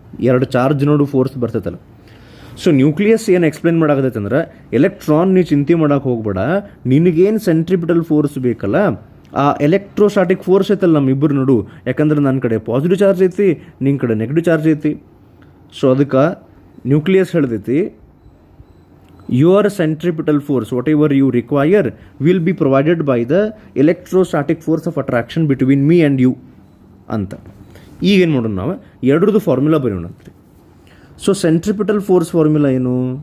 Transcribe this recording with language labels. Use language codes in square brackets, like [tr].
[kn] ಎರಡು ಚಾರ್ಜ್ ನೋಡು force ಬರ್ತೈತಲ್ಲ. So nucleus ಏನು ಎಕ್ಸ್ಪ್ಲೇನ್ ಮಾಡಾಕತೈತೆ ಅಂದ್ರೆ, ಎಲೆಕ್ಟ್ರಾನ್ ನೀವು ಚಿಂತೆ ಮಾಡೋಕೆ ಹೋಗ್ಬೇಡ, ನಿನಗೇನು ಸೆಂಟ್ರಿಪಿಟಲ್ ಫೋರ್ಸ್ ಬೇಕಲ್ಲ ಆ ಎಲೆಕ್ಟ್ರೋಸ್ಟಾಟಿಕ್ ಫೋರ್ಸ್ ಐತಲ್ಲ ನಮ್ಮಿಬ್ಬರು ನೋಡು. ಯಾಕಂದ್ರೆ ನನ್ನ ಕಡೆ ಪಾಸಿಟಿವ್ ಚಾರ್ಜ್ ಐತಿ, ನಿನ್ನ ಕಡೆ ನೆಗೆಟಿವ್ ಚಾರ್ಜ್ ಐತಿ. ಸೊ ಅದಕ್ಕೆ nucleus ಹೇಳ್ದೈತಿ, [en] your centripetal force whatever you require will be provided by the electrostatic force of attraction between me and you [kn] ಅಂತ. ಈಗೇನು ಮಾಡೋಣ, ನಾವು ಎರಡರದ್ದು ಫಾರ್ಮುಲಾ ಬರೆಯೋಣ ಅಂತ್ರಿ. ಸೊ ಸೆಂಟ್ರಿಪಿಟಲ್ ಫೋರ್ಸ್ ಫಾರ್ಮುಲಾ ಏನು?